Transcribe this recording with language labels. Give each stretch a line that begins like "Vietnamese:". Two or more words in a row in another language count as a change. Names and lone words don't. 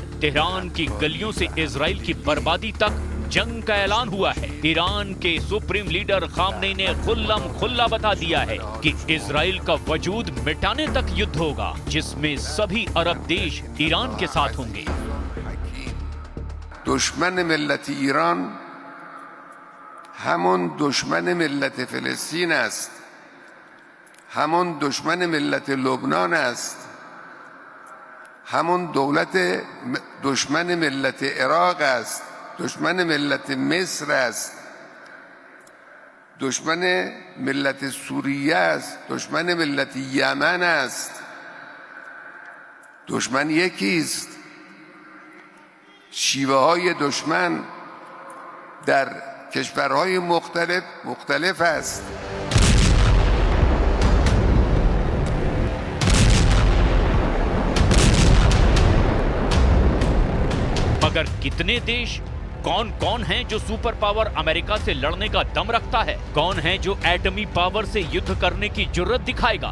Hindi: तेहरान की गलियों से इजराइल की बर्बादी तक जंग का ऐलान हुआ है। ईरान के
English: supreme leader
Hindi: खामनेई ने खुल्लम खुल्ला बता दिया है कि इजराइल का वजूद मिटाने तक युद्ध होगा, जिसमें सभी अरब देश ईरान के साथ होंगे।
Persian: دشمن ملت ایران همون دشمن ملت فلسطین است، همون دشمن ملت لبنان است، همون دشمن ملت عراق است، دشمن ملت مصر است، دشمن ملت سوریه است، دشمن ملت یمن است. دشمن یکی است، شیوه های دشمن در کشورهای مختلف است.
Hindi: मगर कितने देश, कौन कौन हैं जो
English: super power
Hindi: अमेरिका से लड़ने का दम रखता है? कौन है जो एटमी पावर से युद्ध करने की जुर्रत दिखाएगा?